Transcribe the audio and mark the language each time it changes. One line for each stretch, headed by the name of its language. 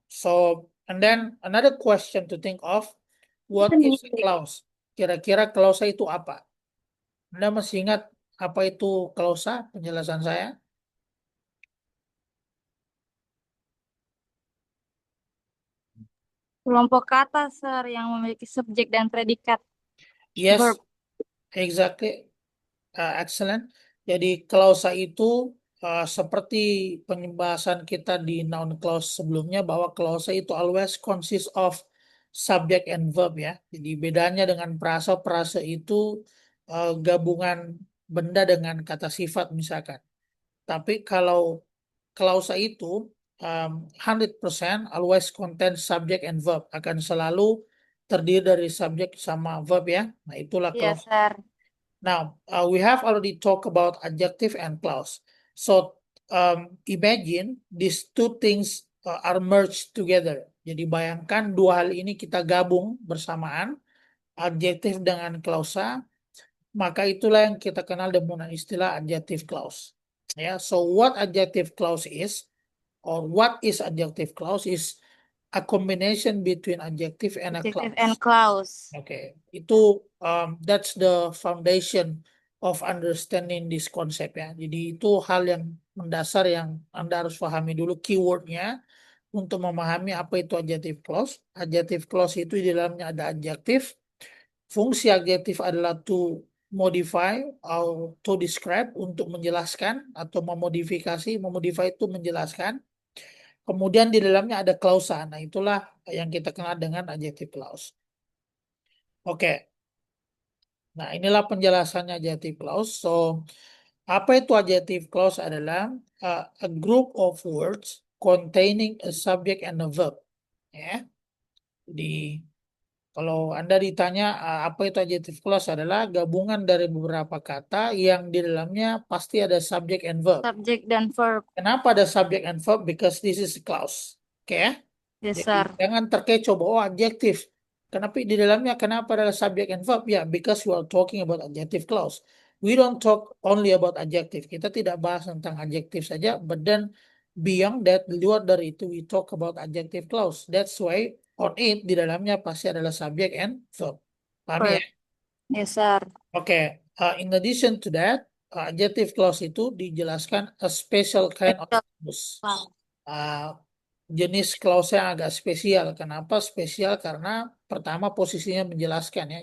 English: So, and then another question to think of, what is a clause?
Indonesian: Kira-kira klausa itu apa? Anda masih ingat apa itu klausa? Penjelasan saya. Kelompok kata, sir, yang memiliki subjek dan predikat.
English: Verb. Yes, exactly. Excellent.
Indonesian: Jadi klausa itu seperti pembahasan kita di noun clause sebelumnya bahwa klausa itu
English: always consist of subject and verb
Indonesian: ya. Jadi bedanya dengan prasa, prasa itu gabungan benda dengan kata sifat misalkan. Tapi kalau klausa itu
English: 100% always contain subject and verb,
Indonesian: akan selalu terdiri dari subjek sama verb ya. Nah, itulah
English: Yes,
Indonesian: klausa.
English: sir. Now, we have already talked about adjective and clause. So, imagine these two things are merged together.
Indonesian: Jadi bayangkan dua hal ini kita gabung bersamaan, adjektif dengan klausa, maka itulah yang kita kenal dengan istilah adjective clause.
English: Ya, so what adjective clause is, or what is adjective clause is a combination between adjective and a Adjective and clause. Oke,
Indonesian: itu
English: that's the foundation of understanding this concept ya.
Indonesian: Jadi itu hal yang mendasar yang Anda harus pahami dulu keywordnya untuk memahami apa itu adjective clause. Adjective clause itu di dalamnya ada adjektif. Fungsi adjektif adalah
English: to modify
Indonesian: atau
English: to describe,
Indonesian: untuk menjelaskan atau memodifikasi. Memodify itu menjelaskan. Kemudian di dalamnya ada klausa. Nah, itulah yang kita kenal dengan adjective clause. Oke. Nah, inilah penjelasannya
English: adjective clause. So,
Indonesian: apa itu
English: adjective clause adalah a group of words containing a subject and a verb. Ya.
Indonesian: Di kalau Anda ditanya apa itu adjective clause adalah gabungan dari beberapa kata yang di dalamnya pasti ada
English: subject and verb.
Indonesian: Subject dan verb. Kenapa ada
English: subject and verb? Because this is a clause.
Indonesian: Oke ya?
English: Yes,
Indonesian: Jadi
English: sir.
Indonesian: jangan terkecoh bahwa adjektif. Kenapa di dalamnya kenapa ada
English: subject and verb? Ya, because we are talking about adjective clause. We don't talk only about adjective.
Indonesian: Kita tidak bahas tentang adjektif saja,
English: but then beyond that,
Indonesian: di luar dari itu,
English: we talk about adjective clause. That's why on it
Indonesian: di dalamnya pasti adalah
English: subject and verb.
Indonesian: Paham ya?
English: Verb. Yes, sir. Oke, in addition to that, adjective clause
Indonesian: itu dijelaskan
English: a special kind of clause. Wow.
Indonesian: Jenis clause yang agak spesial. Kenapa spesial? Karena pertama posisinya menjelaskan ya.